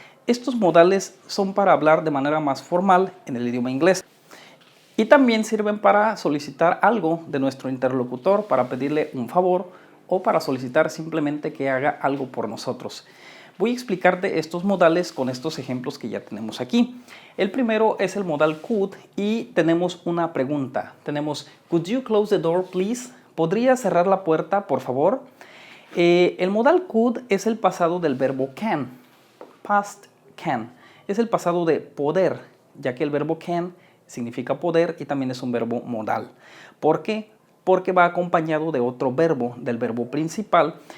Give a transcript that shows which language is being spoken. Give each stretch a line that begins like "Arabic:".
Spanish: Estos modales son para hablar de manera más formal en el idioma inglés y también sirven para solicitar algo de nuestro interlocutor, para pedirle un favor o para solicitar simplemente que haga algo por nosotros. Voy a explicarte estos modales con estos ejemplos que ya tenemos aquí. El primero es el modal could y tenemos una pregunta. Tenemos,
English: could you close the door, please?
Spanish: ¿Podría cerrar la puerta, por favor? El modal could es el pasado del verbo can.
English: Past can.
Spanish: Es el pasado de poder, ya que el verbo can significa poder y también es un verbo modal. ¿Por qué? Porque va acompañado de otro verbo, del verbo principal.